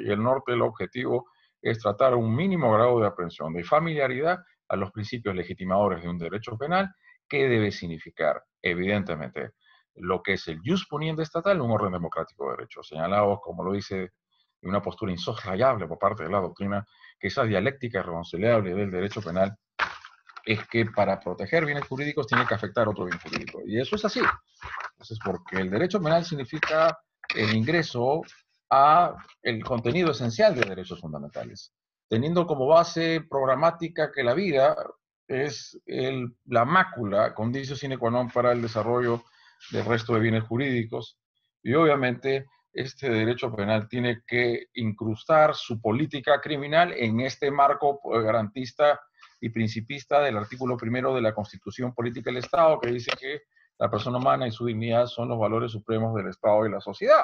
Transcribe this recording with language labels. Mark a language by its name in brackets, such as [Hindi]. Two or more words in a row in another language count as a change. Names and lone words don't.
[Spanish] Y el norte, el objetivo, es tratar un mínimo grado de aprehensión, de familiaridad a los principios legitimadores de un derecho penal, que debe significar, evidentemente, lo que es el [Latin] ius puniendi [Spanish] estatal, un orden democrático de derechos, señalados, como lo dice, de una postura insoslayable por parte de la doctrina, que esa dialéctica irreconciliable del derecho penal es que para proteger bienes jurídicos tiene que afectar otro bien jurídico. Y eso es así. Entonces, porque el derecho penal significa el ingreso a el contenido esencial de derechos fundamentales, teniendo como base programática que la vida es la mácula, [Latin] condicio sine qua non [Spanish] para el desarrollo del resto de bienes jurídicos. Y obviamente este derecho penal tiene que incrustar su política criminal en este marco garantista y principista del artículo primero de la Constitución Política del Estado, que dice que la persona humana y su dignidad son los valores supremos del Estado y la sociedad.